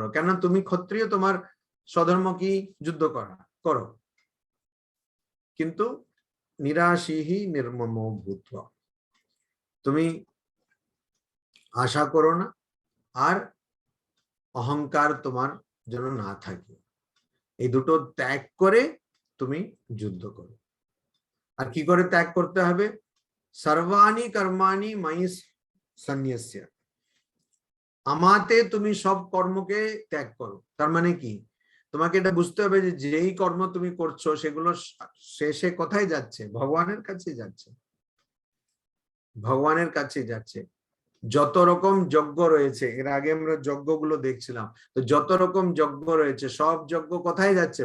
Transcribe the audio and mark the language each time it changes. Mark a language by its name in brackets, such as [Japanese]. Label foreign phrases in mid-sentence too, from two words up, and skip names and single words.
[Bangla] কেন তুমি ক্ষত্রিয়, তোমার স্বধর্ম কি যুদ্ধ করা, করো, কিন্তু [Sanskrit] निराशीहि निर्मम भूत्वा, [Bangla] তুমি আশা করো না, আর অহংকার তোমার যেন না থাকে, এই দুটো ত্যাগ করে তুমি যুদ্ধ করো। আর কি করে ত্যাগ করতে হবে, [Sanskrit] सर्वाणि कर्माणि मयि संन्यस्य, [Bangla] আমাতে তুমি সব কর্মকে ত্যাগ করো। তার মানে কি, তোমাকে এটা বুঝতে হবে যে যেই কর্ম তুমি করছো সেগুলো শেষে কোথায় যাচ্ছে? ভগবানের কাছে যাচ্ছে, ভগবানের কাছে যাচ্ছে। যত রকম যজ্ঞ রয়েছে, এর আগে আমরা যজ্ঞগুলো দেখছিলাম, তো যত রকম যজ্ঞ রয়েছে সব যজ্ঞ কোথায় যাচ্ছে?